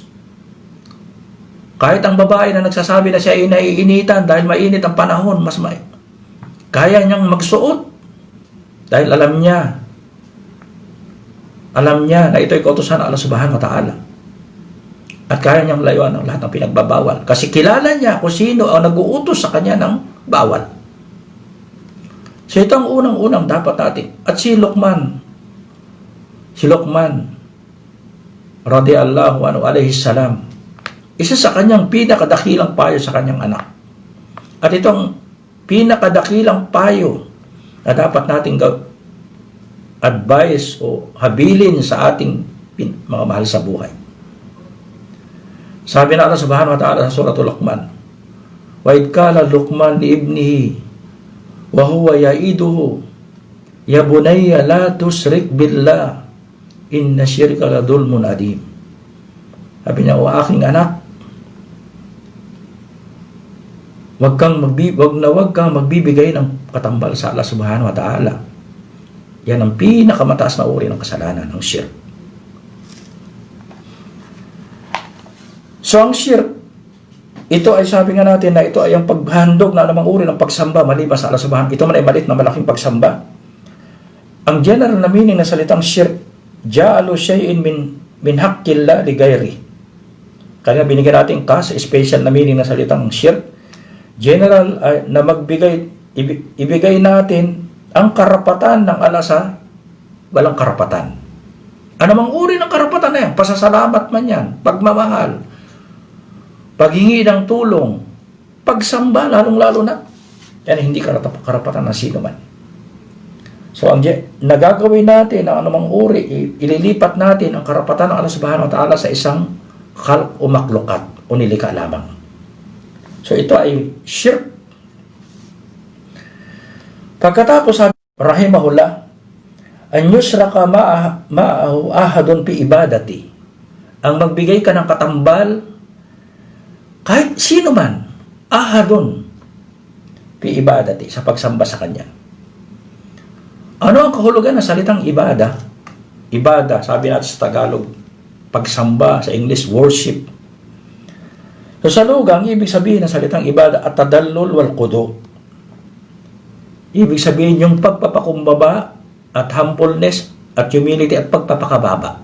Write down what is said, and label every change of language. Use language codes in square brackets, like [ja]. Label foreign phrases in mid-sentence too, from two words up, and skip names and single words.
[tl] Kahit ang babae na nagsasabi na siya ay naiinitan dahil mainit ang panahon, kaya niyang magsuot dahil alam niya na ito ay kautusan ng Allah [ar] سبحانه وتعالى. [tl] At kaya niyang layuan ang lahat ng pinagbabawal. Kasi kilala niya kung sino ang nag-uutos sa kanya ng bawal. So ito ang unang-unang dapat natin. At si Luqman [ar] رضي الله عنه عليه السلام, [tl] isa sa kanyang pinakadakilang payo sa kanyang anak. At itong pinakadakilang payo na dapat nating advice o habilin sa ating mga mahal sa buhay. Sabi na Allah [ar] سبحانه وتعالى [tl] sa suratul Luqman, [ar] وإذ قال لقمان لابنه وهو يعظه يا بني لا تشرك بالله إن الشرك لظلم عظيم. [tl] Sabi niya, o aking anak, wag kang magbibigay ng katambal sa Allah [ar] سبحانه وتعالى. [tl] Yan ang pinakamataas na uri ng kasalanan, ng shirk. So ang shirk, ito ay sabi nga natin na ito ay ang paghandog na anumang uri ng pagsamba maliban sa Allah Subhanahu. Ito man ay malit na malaking pagsamba. Ang general na meaning ng salitang shirk, [ar] جعل شيء من حق الله لغيره. [tl] Kaya binigyan natin sa special na meaning ng salitang shirk. General na ibigay natin ang karapatan ng Allah sa walang karapatan. Anumang uri ng karapatan na yan, pasasalamat man yan, pagmamahal, paghingi ng tulong, pagsamba, lalong-lalo na. Yan hindi karapatan ng sino man. So, ang nagagawin natin ang anumang uri, ililipat natin ang karapatan ng Allah [ar] سبحانه وتعالى [tl] sa isang khalq o maklukat o nilikha lamang. So, ito ay shirk. Pagkatapos sabi, [ar] رحمه الله أن يشرك معه أحد في عبادته. [tl] Ang magbigay ka ng katambal, kahit sino man, [ar] أحد في عبادته, [tl] sa pagsamba sa kanya. Ano ang kahulugan ng salitang ibada? Ibada, sabi natin sa Tagalog, pagsamba, sa English, worship. So sa lugang, ibig sabihin ng salitang ibada [ar] التذلل والخضوع. [tl] Ibig sabihin yung pagpapakumbaba at humbleness at humility at pagpapakababa.